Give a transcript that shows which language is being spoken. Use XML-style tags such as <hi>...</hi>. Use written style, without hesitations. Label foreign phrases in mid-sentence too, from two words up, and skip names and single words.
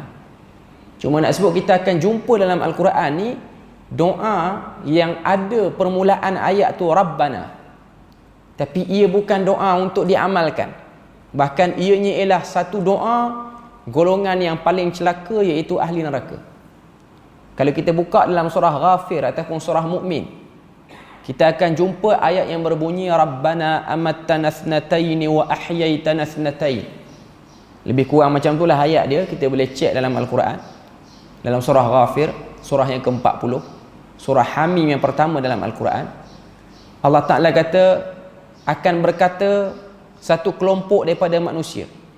<ms>Cuma nak sebut, kita akan jumpa dalam Al-Quran ni doa yang ada permulaan ayat tu Rabbana, tapi ia bukan doa untuk diamalkan. Bahkan ianya ialah satu doa golongan yang paling celaka, iaitu ahli neraka. Kalau kita buka dalam surah Ghafir ataupun surah Mukmin, kita akan jumpa ayat yang berbunyi</ms> <ar>ربنا أمتنا اثنتين وأحييتنا اثنتين.</ar> <ms>Lebih kurang macam itulah ayat dia, kita boleh cek dalam Al-Quran. Dalam surah Ghafir, surah yang ke-40, surah Hamim yang pertama dalam Al-Quran, Allah Ta'ala kata, akan berkata satu kelompok daripada manusia,</ms>